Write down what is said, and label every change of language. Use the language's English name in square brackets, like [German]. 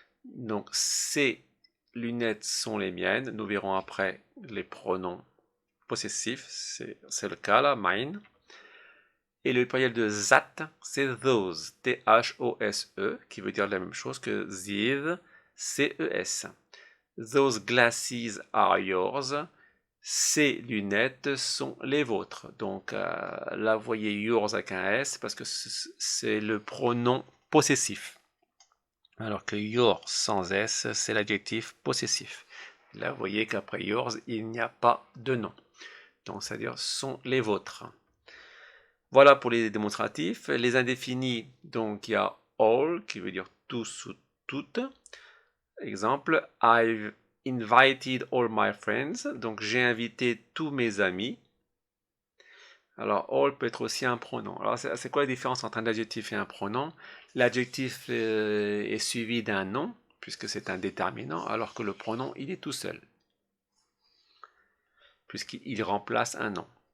[French] Donc, ces lunettes sont les miennes. Nous verrons après les pronoms possessif, c'est le cas là, mine. Et le pluriel de that, c'est those, T-H-O-S-E, qui veut dire la même chose que these, C-E-S. [English] Those glasses are yours. [French] Ces lunettes sont les vôtres. Donc là, vous voyez yours avec un S parce que c'est le pronom possessif. Alors que yours sans S, c'est l'adjectif possessif. Là, vous voyez qu'après yours, il n'y a pas de nom. Donc, c'est-à-dire sont les vôtres. Voilà pour les démonstratifs. Les indéfinis, donc il y a all qui veut dire tous ou toutes. [English] Exemple, I've invited all my friends. [French] Donc j'ai invité tous mes amis. Alors all peut être aussi un pronom. Alors c'est quoi la différence entre un adjectif et un pronom? L'adjectif est suivi d'un nom, puisque c'est un déterminant, alors que le pronom, il est tout seul, puisqu'il remplace un nom.